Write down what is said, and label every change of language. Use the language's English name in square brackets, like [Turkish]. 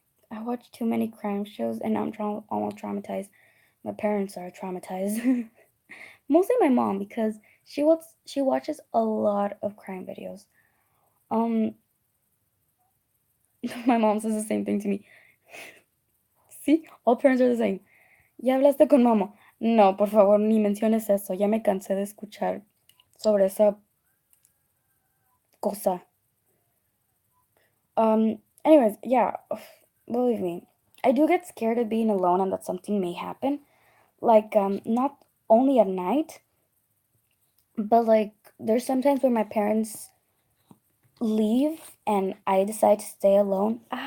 [English] I watch too many crime shows, and I'm almost traumatized. My parents are traumatized. Mostly my mom because she watches a lot of crime videos. Um, my mom says the same thing to me. See, all parents are the same. [Spanish] ¿Ya hablaste con mamá? No, por favor, ni menciones eso. Ya me cansé de escuchar sobre esa cosa. [English] Anyways, yeah, believe me, I do get scared of being alone and that something may happen. Like, not only at night, but like, there's sometimes where my parents leave and I decide to stay alone.